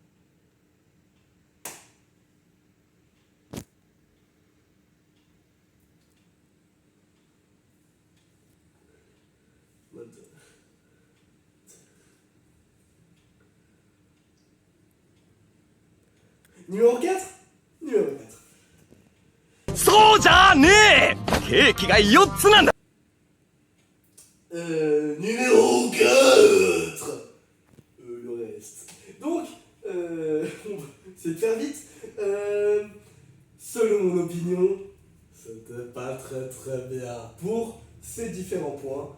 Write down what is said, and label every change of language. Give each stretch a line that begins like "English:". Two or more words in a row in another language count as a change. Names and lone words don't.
French: Mode... Numéro 4. Numéro 4.
Japanese: そうじゃねえケーキが4つなんだ
French: Numéro 4. Le reste. Donc, c'est de faire vite. Selon mon opinion, c'était pas très bien pour ces différents points.